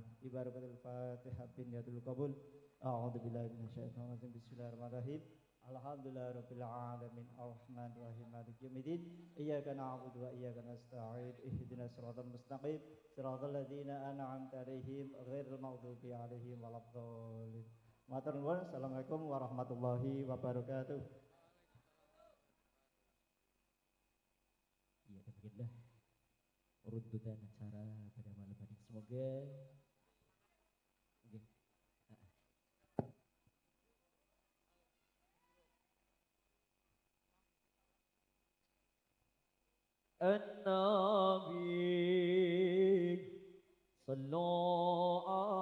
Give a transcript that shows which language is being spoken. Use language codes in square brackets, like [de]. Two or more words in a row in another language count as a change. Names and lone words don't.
[ar] ببركة الفاتحة بين يدي القبول. أعوذ بالله من الشيطان الرجيم. بسم الله الرحمن الرحيم. الحمد لله رب العالمين الرحمن الرحيم مالك يوم الدين. إياك نعبد وإياك نستعين. اهدنا الصراط المستقيم. صراط الذين أنعمت عليهم غير المغضوب عليهم ولا الضالين. [jv] Matur nuwun. [ar] السلام عليكم ورحمة الله وبركاته. [id] Ya, demikianlah runtutan acara pada malam hari. [ar] Semoga النبي صلى الله